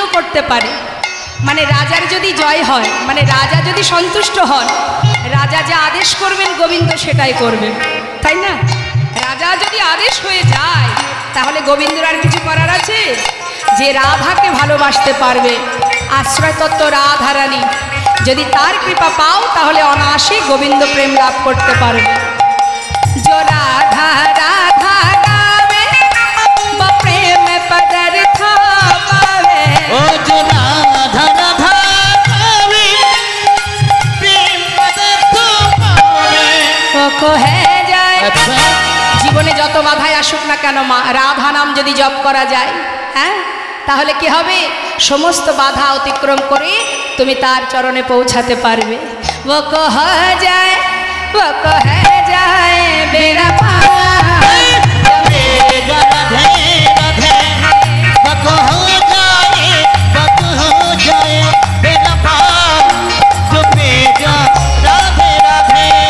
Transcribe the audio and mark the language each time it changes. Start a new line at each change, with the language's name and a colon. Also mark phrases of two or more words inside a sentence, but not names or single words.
Bangla: করতে পারে, মানে রাজার যদি জয় হয়, মানে রাজা যদি সন্তুষ্ট হন, রাজা যা আদেশ করবেন গোবিন্দ সেটাই করবেন, তাই না? রাজা যদি আদেশ হয়ে যায় তাহলে গোবিন্দর আর কিছু করার আছে? যে রাধাকে ভালোবাসতে পারবে, আশ্রয় তত্ত্ব রাধারানী, যদি তার কৃপা পাও তাহলে অনায়াসে গোবিন্দ প্রেম লাভ করতে পারবে।
Hindi: जो राधा राधा गावे वो प्रेम पदार्थ पावे। ओ जो राधा राधा गावे प्रेम पदार्थ पावे। वो कहे जाए
Bangla: জীবনে যত বাধাই আসুক না কেন, মা রাধা নাম যদি জপ করা যায়, হ্যাঁ, তাহলে কি হবে? সমস্ত বাধা অতিক্রম করে তুমি তার চরণে পৌঁছাতে পারবে।
Hindi: वो कहे जाए वो कहे जाए बेड़ा पार। राधे राधे बक हो जाए बेड़ा पार जो बेजा राधे राधे।